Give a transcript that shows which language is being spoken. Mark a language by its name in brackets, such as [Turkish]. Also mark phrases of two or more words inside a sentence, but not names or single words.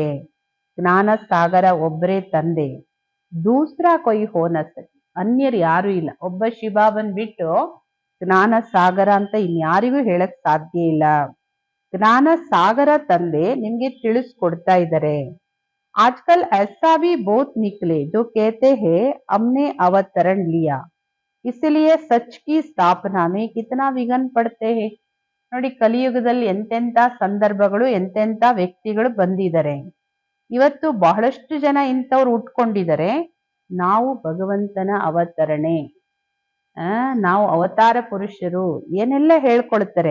[Kannada] ಜ್ಞಾನ ಸಾಗರ ಒಬ್ಬರೇ ತಂದೆ, [Hindi] दूसरा कोई हो न सके. [Kannada] ಅನ್ಯರು ಯಾರು ಇಲ್ಲ. ಒಬ್ಬ ಶಿಬಾಬನ್ ಬಿಟ್ಟು ಜ್ಞಾನ ಸಾಗರ ಅಂತ ಇನ್ಯಾರಿಗೂ ಹೇಳಕ್ ಸಾಧ್ಯ ಇಲ್ಲ. ಜ್ಞಾನ ಸಾಗರ ತಂದೆ ನಿಮ್ಗೆ ತಿಳಿಸ್ಕೊಡ್ತಾ ಇದ್ದಾರೆ. [Hindi] आजकल ऐसा भी बहुत निकले जो कहते हैं हमने अवतरण लिया इसलिए सच की स्थापना में कितना विघ्न पड़ते हैं. [Kannada] ನೋಡಿ ಕಲಿಯುಗದಲ್ಲಿ ಎಂತೆಂತ ಸಂದರ್ಭಗಳು ಎಂತೆಂತ ವ್ಯಕ್ತಿಗಳು ಬಂದಿದ್ದಾರೆ. ಇವತ್ತು ಬಹಳಷ್ಟು ಜನ ಇಂಥವ್ರು ಉಟ್ಕೊಂಡಿದ್ದಾರೆ, ನಾವು ಭಗವಂತನ ಅವತರಣೆ, ನಾವು ಅವತಾರ ಪುರುಷರು ಏನೆಲ್ಲ ಹೇಳ್ಕೊಳ್ತಾರೆ.